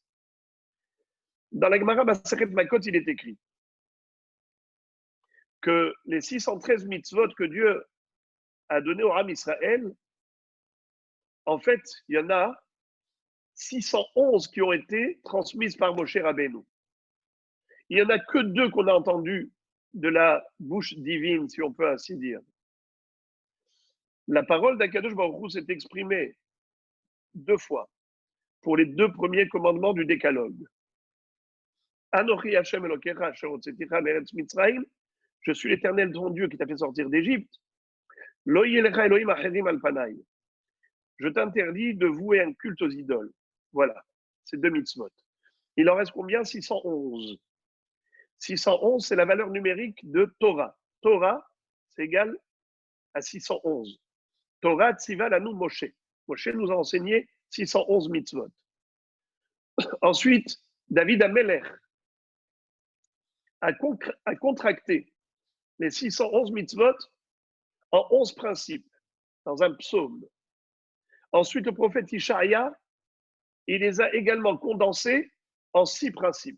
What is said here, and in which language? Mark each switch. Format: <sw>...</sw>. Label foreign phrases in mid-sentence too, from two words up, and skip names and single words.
<fr>Dans la Gemara</fr> <he>מסכת מכות,</he> <fr>il est écrit que les 613 mitzvot que Dieu a donné au Ram Israël, en fait, il y en a 611 qui ont été transmises par Moshe Rabbeinu. Il n'y en a que 2 qu'on a entendu de la bouche divine, si on peut ainsi dire. La parole d'</fr> <he>הקדוש ברוך הוא</he> <fr>s'est exprimée 2 fois pour les 2 premiers commandements du décalogue.</fr> <he>אנכי השם אלקיך אשר הוצאתיך מארץ מצרים,</he> <fr>je suis l'Éternel ton Dieu qui t'a fait sortir d'Égypte.</fr> <he>לא יהיה לך אלהים אחרים על פני.</he> <fr>Je t'interdis de vouer un culte aux idoles. Voilà, c'est 2 mitzvot. Il en reste combien? 611. 611, c'est la valeur numérique de Torah. Torah, c'est égal à 611.</fr> <he>תורה צוה לנו משה.</he> <fr>Moshe nous a enseigné 611 mitzvot. Ensuite, David Amelech a contracté les 611 mitzvot en 11 principes, dans un psaume. Ensuite, le prophète Ishaïa, il les a également condensés en 6 principes.</fr>